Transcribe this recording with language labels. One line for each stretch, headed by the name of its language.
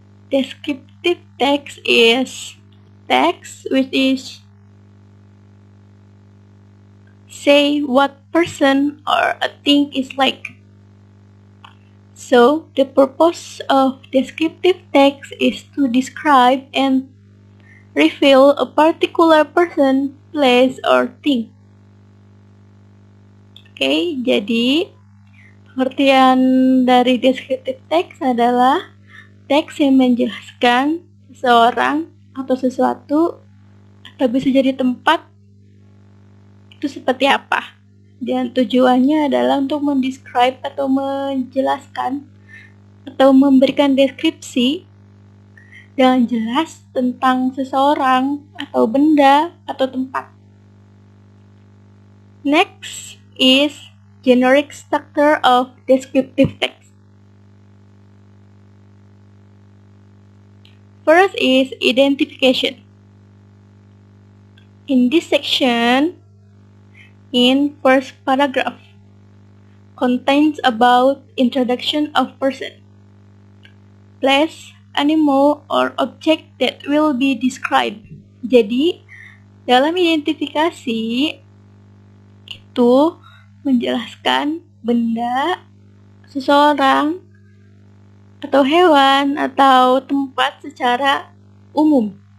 English: Descriptive text is text which is say what person or a thing is like. So, the purpose of descriptive text is to describe and reveal a particular person, place, or thing.
Indonesian: Oke, jadi pengertian dari descriptive text adalah teks yang menjelaskan seseorang atau sesuatu atau bisa jadi tempat itu seperti apa, dan tujuannya adalah untuk mendescribe atau menjelaskan atau memberikan deskripsi dengan jelas tentang seseorang atau benda atau tempat.
English: Next is generic structure of descriptive text. First is identification. In this section, in first paragraph, contains about introduction of person, place, animal, or object that will be described.
Indonesian: Jadi, dalam identifikasi itu menjelaskan benda, seseorang, atau hewan, atau tempat secara umum.